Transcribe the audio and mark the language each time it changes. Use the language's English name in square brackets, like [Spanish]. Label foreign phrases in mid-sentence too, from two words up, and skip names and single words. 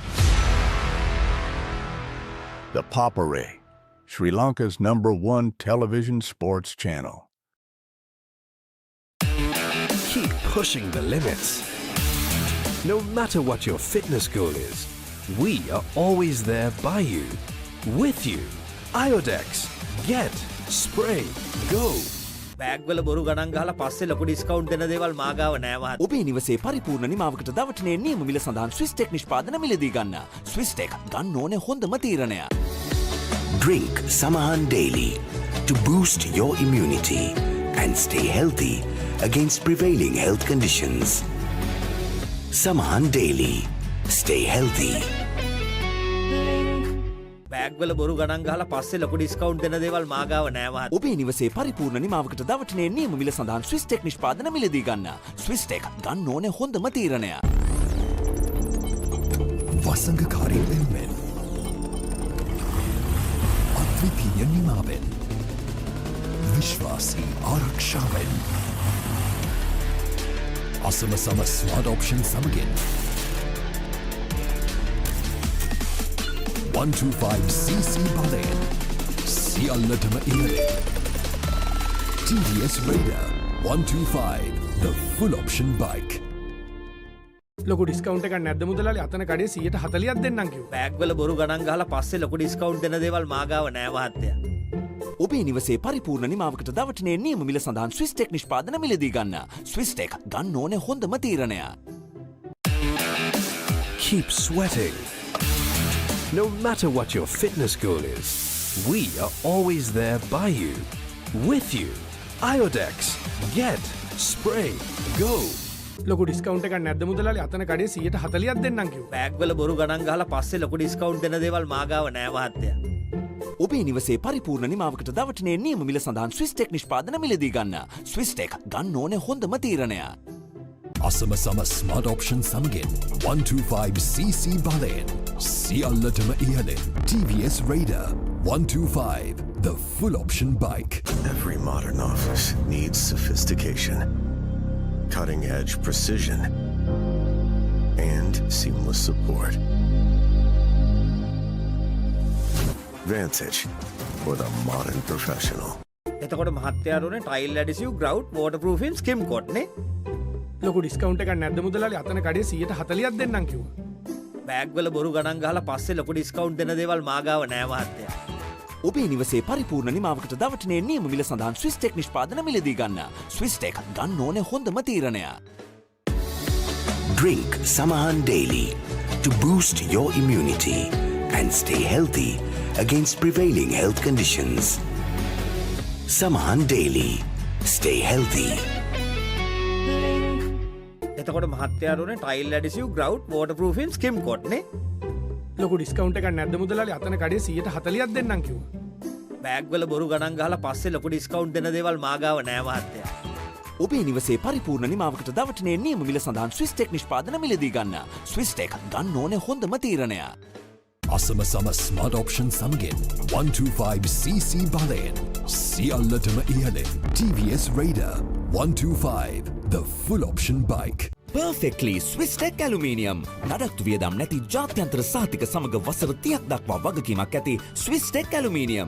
[English] ThePapare, Sri Lanka's #1 television sports channel. Keep pushing the limits. No matter what your fitness goal is, we are always there by you, with you. Iodex. Get. Spray. Go. [Sinhala] බෑග්වල බොරු ගණන් ගහලා පස්සේ ලොකු ඩිස්කවුන්ට් දෙන දේවල් මා ගාව නෑ මහත්තයා. ඔබේ නිවසේ පරිපූර්ණ නිමාවකට දවටනේ නියම මිල සඳහන් ස්විස් ටෙක් නිෂ්පාදන මිලදී ගන්න. ස්විස් ටෙක් ගන්න ඕනේ හොඳම තීරණය. [English] Drink Samahan daily to boost your immunity and stay healthy against prevailing health conditions. Samahan daily. Stay healthy. [Sinhala] බෑග්වල බොරු ගණන් ගහලා පස්සේ ලොකු ඩිස්කවුන්ට් දෙන දේවල් මා ගාව නෑ මහත්තයා. ඔබේ නිවසේ පරිපූර්ණ නිමාවකට දවටනේ නියම මිල සඳහන් ස්විස් ටෙක් නිෂ්පාදන මිලදී ගන්න. ස්විස් ටෙක් ගන්න ඕනේ හොඳම තීරණය. වසංගකාරී වෙනුවෙන් අද්විතීය නිමාවෙන් විශ්වාසී ආරක්ෂාවෙන් අසම සම [English] smart option [Sinhala] සමගින් 125cc බලයෙන් සියල්ලටම ඉහළින් TVS Raider 125 [English] the full option bike. [Sinhala] ලොකු ඩිස්කවුන්ට් එකක් නැද්ද මුදලාලි? අතන කඩේ 140ක් දෙන්නම් කිව්වා. බෑග්වල බොරු ගණන් ගහලා පස්සේ ලොකු ඩිස්කවුන්ට් දෙන දේවල් මා ගාව නෑ මහත්තයා. ඔබේ නිවසේ පරිපූර්ණ නිමාවකට දවටනේ නියම මිල සඳහන් ස්විස් ටෙක් නිෂ්පාදන මිලදී ගන්න. ස්විස් ටෙක් ගන්න ඕනේ හොඳම තීරණය. [English] Keep sweating. No matter what your fitness goal is, we are always there by you, with you. Iodex. Get. Spray. Go. [Sinhala] ලොකු ඩිස්කවුන්ට් එකක් නැද්ද මුදලාලි? අතන කඩේ 140ක් දෙන්නම් කිව්වා. බෑග්වල බොරු ගණන් ගහලා පස්සේ ලොකු ඩිස්කවුන්ට් දෙන දේවල් මා ගාව නෑ මහත්තයා. ඔබේ නිවසේ පරිපූර්ණ නිමාවකට දවටනේ නියම මිල සඳහන් ස්විස් ටෙක් නිෂ්පාදන මිලදී ගන්න. ස්විස් ටෙක් ගන්න ඕනේ හොඳම තීරණය. අසම සම [English] smart option [Sinhala] සමගින් 125cc බලයෙන් සියල්ලටම ඉහළින් TVS Raider 125 [English] the full option bike. Every modern office needs sophistication, cutting-edge precision, and seamless support. Vantage for the modern professional. [Sinhala] එතකොට මහත්තයාට උනේ [English] tile adhesive grout waterproofing skim coat [Sinhala] නේ. ලොකු ඩිස්කවුන්ට් එකක් නැද්ද මුදලාලි? අතන කඩේ 140ක් දෙන්නම් කිව්වා. බෑග්වල බොරු ගණන් ගහලා පස්සේ ලොකු ඩිස්කවුන්ට් දෙන දේවල් මා ගාව නෑ මහත්තයා. ඔබේ නිවසේ පරිපූර්ණ නිමාවකට දවටනේ නියම මිල සඳහන් ස්විස් ටෙක් නිෂ්පාදන මිලදී ගන්න. ස්විස් ටෙක් ගන්න ඕනේ හොඳම තීරණය. [English] Drink Samahan daily to boost your immunity and stay healthy against prevailing health conditions. Samahan daily. Stay healthy. [Sinhala] එතකොට මහත්තයාට උනේ [English] tile adhesive grout waterproofing skim coat [Sinhala] නේ. ලොකු ඩිස්කවුන්ට් එකක් නැද්ද මුදලාලි? අතන කඩේ 140ක් දෙන්නම් කිව්වා. බෑග්වල බොරු ගණන් ගහලා පස්සේ ලොකු ඩිස්කවුන්ට් දෙන දේවල් මා ගාව නෑ මහත්තයා. ඔබේ නිවසේ පරිපූර්ණ නිමාවකට දවටනේ නියම මිල සඳහන් ස්විස් ටෙක් නිෂ්පාදන මිලදී ගන්න. ස්විස් ටෙක් ගන්න ඕනේ හොඳම තීරණය. අසම සම [English] smart option [Sinhala] සමගින් 125cc බලයෙන් සියල්ලටම ඉහළින් TVS Raider 125 [English] the full option bike. Perfectly Swiss Tech Aluminium. [Sinhala] නඩත්තු වියදම් නැති ජාත්‍යන්තර සාතික සමග වසර 30ක් දක්වා වගකීමක් ඇති Swiss Tech Aluminium.